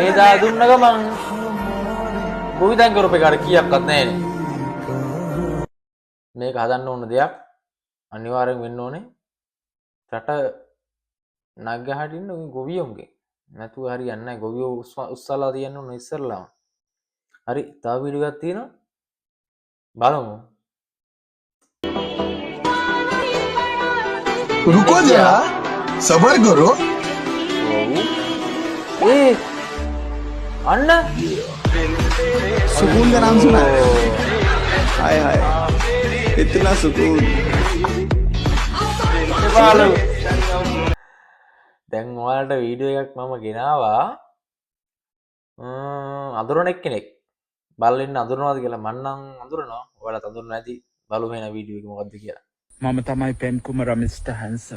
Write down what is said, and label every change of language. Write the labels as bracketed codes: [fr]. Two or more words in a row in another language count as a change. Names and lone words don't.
[si] ඒ දා දුන්න ගමන් ගොවිතැන් කරපු එකට කීයක්වත් නැහැනේ මේක හදන්න ඕන දෙයක් අනිවාර්යෙන් වෙන්න ඕනේ රට නගහටින්න උන් ගොවියෝන්ගේ නැතුව හරියන්නේ නැහැ ගොවියෝ උස්සලා තියන්න ඕන ඉස්සරලාම හරි තව වීඩියෝ එකක් තියෙනවා බලමු [hi] रुको जरा सबर करो ए अन्न सुकून का नाम सुना है हाय हाय इतना सुकून [si] දැන් ඔයාලට වීඩියෝ එකක් මම ගෙනාවා අඳුරන එක්කෙනෙක් බලලා ඉන්න අඳුරනවාද කියලා මම නම් අඳුරනවා ඔයාලත් අඳුරන නැති බලමු වෙන වීඩියෝ එක මොකද්ද කියලා මම තමයි පෙම් කුමර [en] mister handsome